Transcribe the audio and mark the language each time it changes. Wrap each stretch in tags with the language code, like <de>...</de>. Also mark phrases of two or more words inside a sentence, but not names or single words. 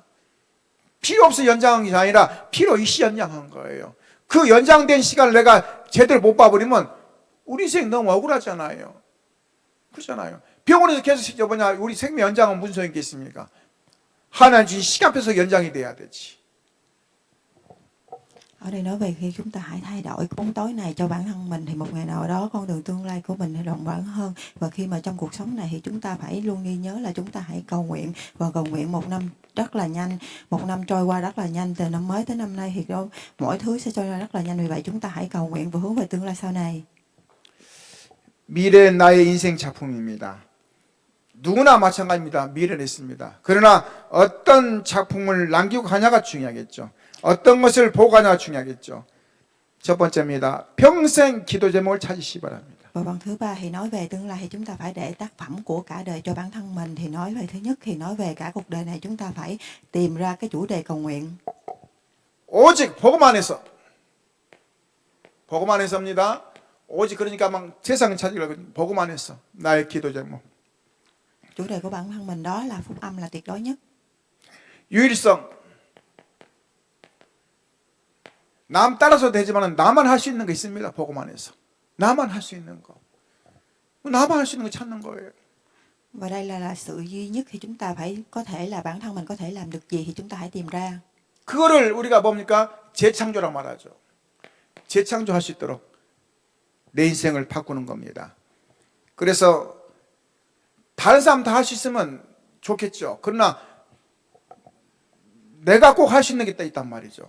<ko>필요 없어 연장한 게 아니라 필요 있이 연장한 거예요. 그 연장된 시간을 내가 제대로 못 봐버리면 우리 인생 너무 억울하잖아요. 그렇잖아요. 병원에서 계속 우리 생명 연장은 무슨 소용이 있겠습니까? 하나님 주신 시간표에서 연장이 돼야 되지.</ko> <vi>Ở đây nói về khi chúng ta hãy thay đổi cái bóng tối này cho bản thân mình thì một ngày nào đó con đường tương lai của mình sẽ rộng rãi hơn. Và khi mà trong cuộc sống này thì chúng ta phải luôn ghi nhớ là chúng ta hãy cầu nguyện. Và cầu nguyện một năm rất là nhanh, một năm trôi qua rất là nhanh. Từ năm mới tới năm nay thì mỗi thứ sẽ trôi qua rất là nhanh. Vì vậy chúng ta hãy cầu nguyện và hướng về tương lai sau này.</vi> <ko>미래는 나의 인생 작품입니다. 누구나 마찬가지입니다. 미련이 있습니다. 그러나 어떤 작품을 남기고 가냐가 중요하겠죠. 어떤 것을 보고 가냐가 중요하겠죠. 첫 번째입니다. 평생 기도 제목을 찾으시기 바랍니다.</ko> <vi>Và phần thứ ba thì nói về tương lai thì chúng ta phải để tác phẩm của cả đời cho bản thân mình. Thì nói về thứ nhất thì nói về cả cuộc đời này chúng ta phải tìm ra cái chủ đề cầu nguyện.</vi> <ko>오직 복음 안에서입니다. 오직 그러니까 막 세상 찾으려고 복음 안에서 나의 기도 제목.</ko> <vi>Chủ đề của bản thân mình đó là phúc âm là tuyệt đối nhất.</vi> <ko>유일성. 남 따라서 되지만 나만 할 수 있는 거 있습니다. 복음 안에서. 나만 할 수 있는 거. 나만 할 수 있는 거 찾는 거예요.</ko> <vi>Và đây là sự duy nhất thì chúng ta phải có thể là bản thân mình có thể làm được gì thì chúng ta hãy tìm ra.</vi> <ko>그거를 우리가 뭡니까? 재창조라고 말하죠. 재창조할 수 있도록 내 인생을 바꾸는 겁니다. 그래서 다른 사람 다 할 수 있으면 좋겠죠. 그러나 내가 꼭 할 수 있는 게 있단 말이죠.</ko>